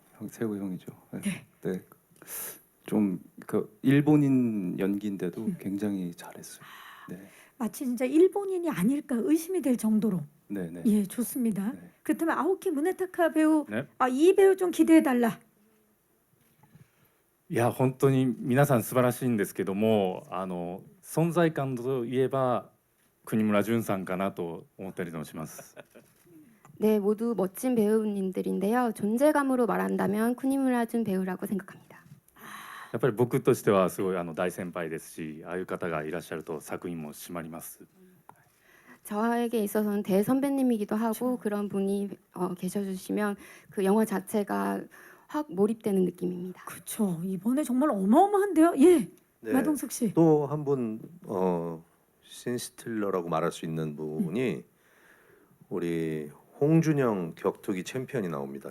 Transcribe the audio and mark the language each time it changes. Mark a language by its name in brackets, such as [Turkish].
[Korean] 세호 형이죠. 네. 네. 좀 그 일본인 연기인데도 굉장히 잘했어요. 네. 마치 진짜 일본인이 아닐까 의심이 될 정도로. 네. 예, 좋습니다. 네. 그렇다면 아오키 무네타카 배우, 네. 이 배우 좀 기대해달라. [Japanese] いや本当に皆さん素晴らしいんですけども存在感といえば国村淳さんかなと思ったりもします。 [Korean] 네, 모두 멋진 배우님들인데요. 존재감으로 말한다면 쿠니무라준 배우라고 생각합니다. [Japanese] やっぱり僕としてはすごい大先輩ですし、ああいう方がいらっしゃると作品も締まります。 [Korean] 저에게 있어서는 대선배님이기도 하고 그런 분이 계셔주시면 그 영화 자체가 확 몰입되는 느낌입니다. 그렇죠. 이번에 정말 어마어마한데요. 예, 네. 마동석 씨. 또 한 분 신스틸러라고 말할 수 있는 분이 우리 홍준영 격투기 챔피언이 나옵니다.